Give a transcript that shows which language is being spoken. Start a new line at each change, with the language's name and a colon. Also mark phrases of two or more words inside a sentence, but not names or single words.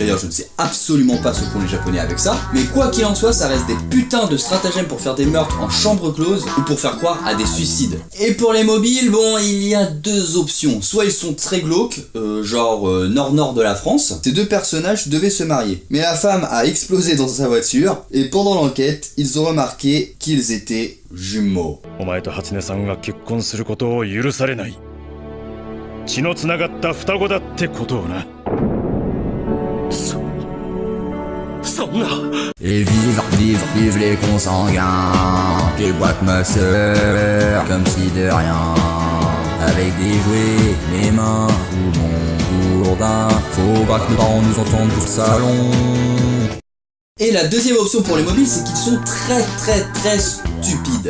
French: D'ailleurs, je ne sais absolument pas ce qu'ont les Japonais avec ça. Mais quoi qu'il en soit, ça reste des putains de stratagèmes pour faire des meurtres en chambre close ou pour faire croire à des suicides. Et pour les mobiles, bon, il y a 2 options. Soit ils sont très glauques, genre nord-nord de la France. Ces 2 personnages devaient se marier. Mais la femme a explosé dans sa voiture et pendant l'enquête, ils ont remarqué qu'ils étaient jumeaux.
Japanese: 血のつながった双子だってことをな。そんな。
French: Et vive les consanguins, qui boitent ma sœur, comme si de rien. Avec des jouets, les mains ou mon gourdin, faut pas que nos parents nous entendent du salon. Et la deuxième option pour les mobiles, c'est qu'ils sont très stupides.